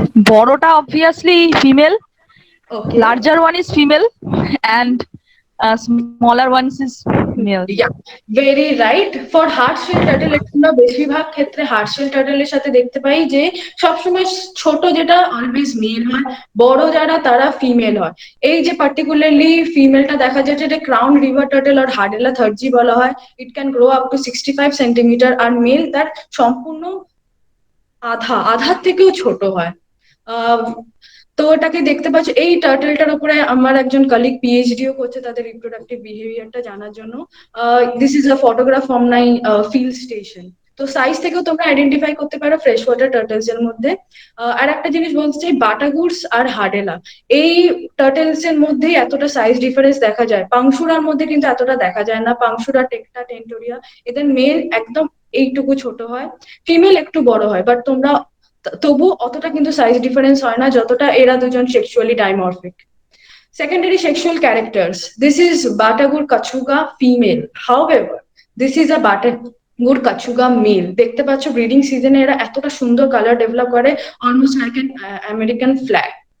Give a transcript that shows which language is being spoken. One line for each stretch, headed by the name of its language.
English: বড়টা obviously female, larger one is female, and smaller ones is male. Yeah, very right. For hard shell turtle
Bangla: আমরা বেশিরভাগ ক্ষেত্রে hard shell টার্টলের সাথে দেখতে পাই যে সবসময় ছোট যেটা অলওয়েজ মেল হয়, বড় যারা তারা ফিমেল হয়। এই যে পার্টিকুলারলি ফিমেলটা দেখা যাচ্ছে, এটা ক্রাউন রিভার টার্টল আর হার্ডেলা থার্জি বলা হয়।
English: it can grow up to 65 centimetre,
Bangla: আর mail তার সম্পূর্ণ আধার থেকেও ছোট হয়। তো এটাকে দেখতে পাচ্ছ। এই টার্টলটার উপরে আমার একজন কলিগ পিএইচডিও করছে তাদের রিপ্রোডাক্টিভ বিহেভিয়ারটা জানার জন্য।
English: This is a photograph from my field station.
Bangla: তো সাইজ থেকেও তোমরা আইডেন্টিফাই করতে পারো ফ্রেশ ওয়াটার টার্টলস এর মধ্যে। আর একটা জিনিস বলতে চাই, বাটাগুডস আর হাডেলা এই টার্টলস এর মধ্যেই এতটা সাইজ ডিফারেন্স দেখা যায়, পাংশুরার মধ্যে কিন্তু এতটা দেখা যায় না। পাংশুরা, টেকটা, টেন্টোরিয়া এদের মেল একদম এইটুকু ছোট হয়, ফিমেল একটু বড় হয়, বাট তোমরা তবু অতটা কিন্তু সাইজ ডিফারেন্স হয় না যতটা এরা দুজন sexually dimorphic.
English: Secondary sexual characters. This is Batagur Kachuga female. However, this is a Batagur Kachuga male.
Bangla: দেখতে পাচ্ছ ব্রিডিং সিজনে এরা এতটা সুন্দর কালার ডেভেলপ করে,
English: Almost like an American flag.